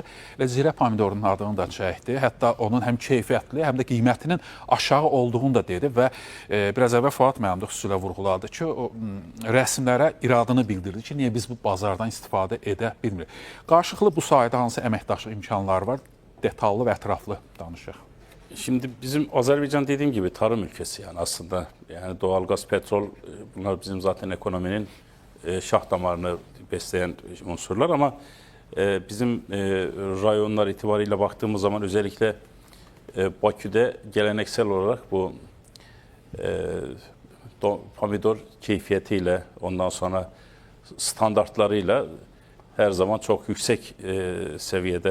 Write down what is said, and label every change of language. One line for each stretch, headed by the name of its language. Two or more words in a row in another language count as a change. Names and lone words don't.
Azerbaijani: Zirə pomidorunun adını da çəkdi. Hətta onun həm keyfiyyətli, həm də qiymətinin aşağı olduğunu da dedi və biraz əvvəl Fuad müəllim də xüsusilə vurğuladı ki, o rəsmlərə iradını bildirdi ki, niyə biz bu bazardan istifadə edə bilmirik. Qarşılıqlı bu sahədə hansı əməkdaşlıq imkanları var? Detallı və ətraflı danışaq.
Turkish: Şimdi bizim Azerbaycan dediğim gibi tarım ülkesi yani aslında yani doğalgaz, petrol bunlar bizim zaten ekonominin şah damarını besleyen unsurlar ama bizim rayonlar itibariyle baktığımız zaman özellikle Bakü'de geleneksel olarak bu pomidor keyfiyetiyle ondan sonra standartlarıyla her zaman çok yüksek seviyede.